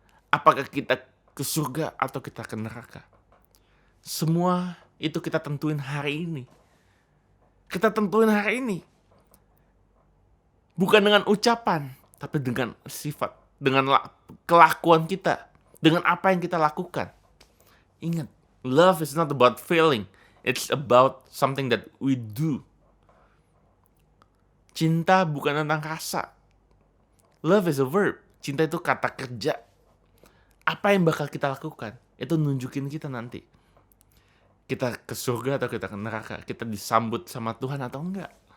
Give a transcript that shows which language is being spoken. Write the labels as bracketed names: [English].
[Indonesian] Apakah kita ke surga atau kita ke neraka? Semua itu kita tentuin hari ini. Kita tentuin hari ini. Bukan dengan ucapan, tapi dengan sifat, dengan kelakuan kita, dengan apa yang kita lakukan. [English] Ingat, love is not about feeling, it's about something that we do. [Indonesian] Cinta bukan tentang rasa. [English] Love is a verb. [Indonesian] Cinta itu kata kerja. Apa yang bakal kita lakukan, itu nunjukin kita nanti. Kita ke surga atau kita ke neraka, kita disambut sama Tuhan atau enggak.